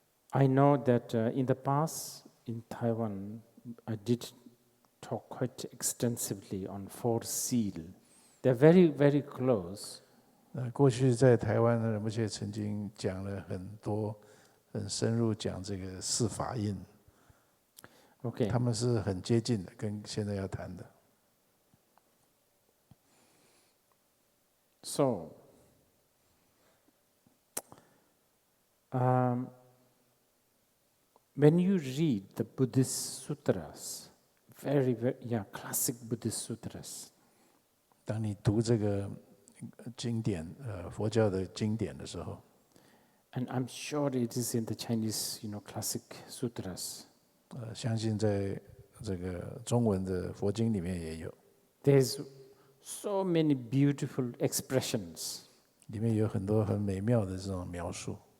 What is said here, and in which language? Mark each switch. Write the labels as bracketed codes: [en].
[en] I know that in the past in Taiwan, I did talk quite extensively on 4 seal. They're very, very close. [zh] 过去在台湾的仁波切曾经讲了很多，很深入讲这个4法印。 [en] Okay. [zh] 他们是很接近的，跟现在要谈的。 [en] So, when you read the Buddhist sutras, classic Buddhist sutras. [zh] 当你读这个经典，佛教的经典的时候 [en] And I'm sure it is in the Chinese, classic sutras. [zh] 相信在这个中文的佛经里面也有。 [en] There's so many beautiful expressions. [zh] 里面有很多很美妙的这种描述。